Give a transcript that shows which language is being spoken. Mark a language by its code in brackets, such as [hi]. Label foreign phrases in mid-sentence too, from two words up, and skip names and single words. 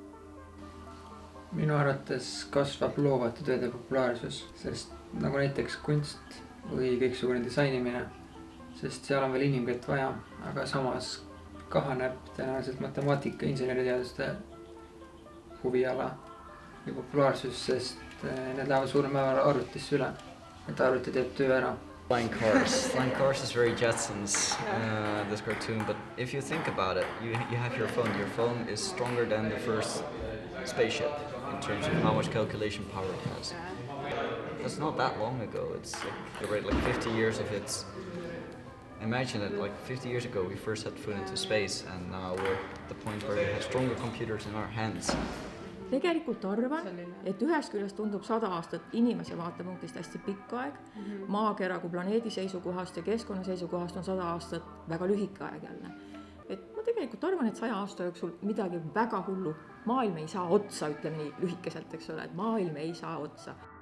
[et] Minu arvates kasvab loovate tööde populaarsus, sest nagu näiteks kunst või kõiksugune disainimine, sest seal on veel inimkett vaja, aga samas kahaneb tõenäoliselt matemaatika inseneriteaduste huviala ja populaarsus, sest need lähevad suurem määral arvutisse üle, et arvuti teeb töö ära. [en] Flying Cars is very Jetsons, this cartoon, but if you think about it, you have your phone is stronger than the first spaceship in terms of how much calculation power it has. That's not that long ago, it's like 50 years of it. Imagine it, like 50 years ago we first had food into space and now we're at the point where we have stronger computers in our hands. [et] Tegelikult arvan, et ühest küljest tundub 100 aastat inimese vaatepunktist hästi pikk aeg. Maakera kui planeedi seisukohast ja keskkonna seisukohast on 100 aastat väga lühike aeg jälle. Et ma tegelikult arvan, et 100 aasta jooksul midagi väga hullu. Maailm ei saa otsa, ütleme nii lühikeselt, eks ole, et maailm ei saa otsa.